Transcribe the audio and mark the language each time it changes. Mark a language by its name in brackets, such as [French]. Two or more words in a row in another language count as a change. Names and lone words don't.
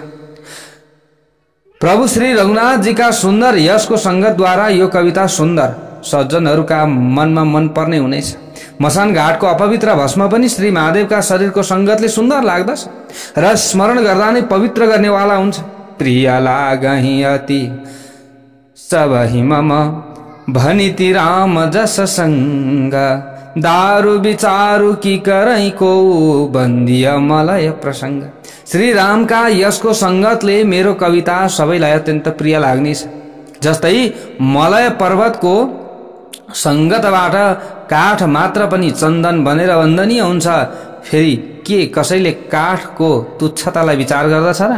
[Nepali] प्रभु श्री रघुनाथजीका सुन्दर यशको संगतद्वारा यो कविता सुन्दर सज्जनहरूका मनमा मन पर्ने हुनेछ। मसान घाटको अपवित्र भस्म पनि श्री महादेवका शरीरको संगतले सुन्दर लाग्दछ र स्मरण गर्दा नै पवित्र गर्नेवाला हुन्छ। [Awadhi] प्रिय लागहि अति सबहि मम भनिति राम जस संग, दारु विचारु की करै को बन्दिय मलय प्रसंग। [Nepali] श्री रामका यसको संगतले मेरो कविता सबैलाई अत्यन्त प्रिय लाग्नेछ। जस्तै मलय पर्वतको संगतबाट काठ मात्र पनि चन्दन बनेर वन्दनीय हुन्छ। फेरि के कसैले काठको तुच्छतालाई विचार गर्दछ र?